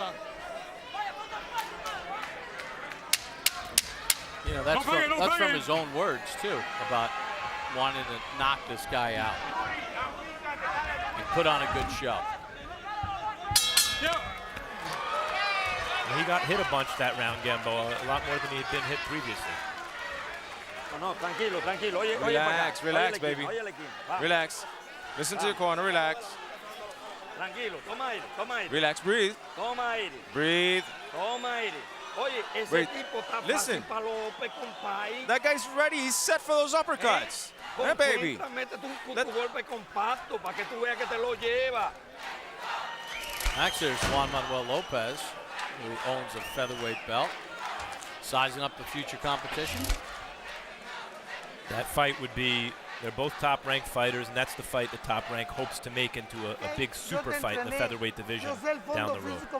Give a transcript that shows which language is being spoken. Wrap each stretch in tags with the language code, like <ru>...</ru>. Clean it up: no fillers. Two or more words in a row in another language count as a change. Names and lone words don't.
<en>You know, that's from his own words, too, about wanting to knock this guy out and put on a good show. He got hit a bunch that round, Gamboa, a lot more than he had been hit previously.</en> <es>No, tranquilo, tranquilo. Oye,</es> <en>relax, relax, baby. Relax. Listen to your corner, relax.</en> <es>Tranquilo, toma aire, toma aire.</es> <en>Relax, breathe.</en> <es>Toma aire.</es> <en>Breathe.</en> <es>Toma aire. Oye, ese tipo está</es> <en>listen.</en> <es>fácil para los López, compay.</es> <en>That guy's ready. He's set for those uppercuts. Hey, baby.</en> <es>Métete un golpe compacto para que tú veas que te lo lleva.</es> <en>Next, there's Juan Manuel Lopez, who owns a featherweight belt, sizing up the future competition. That fight would be, they're both top-ranked fighters, and that's the fight the Top Rank hopes to make into a big super fight in the featherweight division down the road.</en>